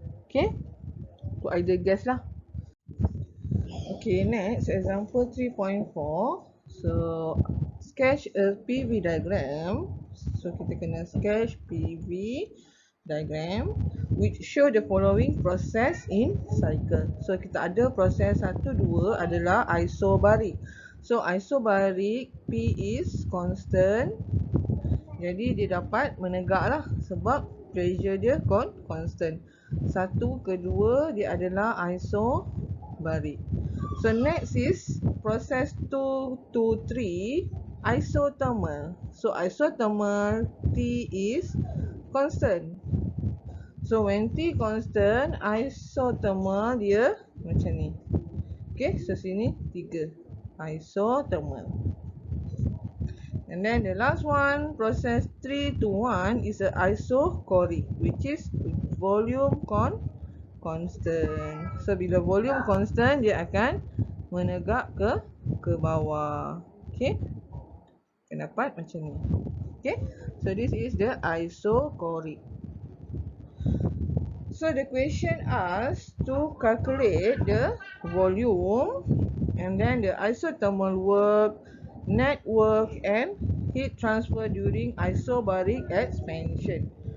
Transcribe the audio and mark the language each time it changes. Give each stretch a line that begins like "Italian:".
English: Okay, untuk ideal gas lah. Okay, next example 3.4. So sketch a PV diagram. So
Malay: kita kena
English: sketch PV diagram which show the following process in cycle.
Malay: So kita ada proses 1, 2 adalah isobaric.
English: So isobaric, P is constant.
Malay: Jadi dia dapat menegak lah sebab pressure dia constant. 1, kedua dia adalah isobaric.
English: So next is process 2 to 3 isothermal. So isothermal, T is constant. So when T constant, isothermal
Malay: dia macam ni.
English: Okay, so sini 3 isothermal. And then the last one, process 3 to 1 is a isochoric, which is volume constant.
Malay: So bila volume constant, dia akan menegak ke bawah. Okay, akan dapat macam ni.
English: Okay, so this is the isochoric. So the question asks to calculate the volume and then the isothermal work, net work and heat transfer during isobaric expansion.